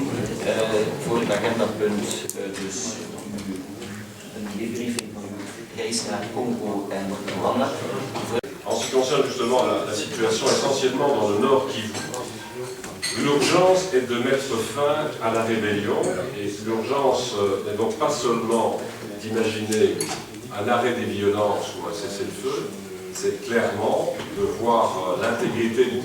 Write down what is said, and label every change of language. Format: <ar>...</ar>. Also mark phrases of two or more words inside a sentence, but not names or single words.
<nl>Voor het agendapunt dus een debriefing van uw reis naar Congo en Rwanda.</nl> <fr>En ce qui concerne justement la situation essentiellement dans le Nord Kivu, l'urgence est de mettre fin à la rébellion et l'urgence n'est donc pas seulement d'imaginer un arrêt des violences ou un cessez-le-feu, c'est clairement de voir l'intégrité du</fr>